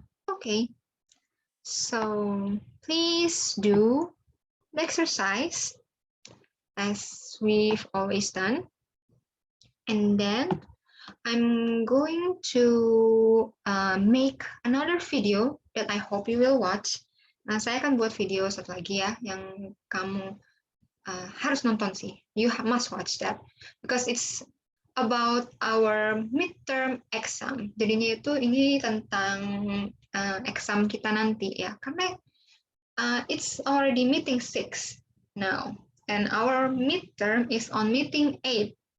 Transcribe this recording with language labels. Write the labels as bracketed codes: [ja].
[en] Okay, so please do the exercise as we've always done. And then I'm going to make another video that I hope you will watch. [id] Nah, saya akan buat video satu lagi ya, yang kamu harus nonton sih. [en] You must watch that because it's about our midterm exam. [id] Jadinya itu ini tentang exam kita nanti ya, karena [en] it's already meeting 6 now, and our midterm is on meeting 8.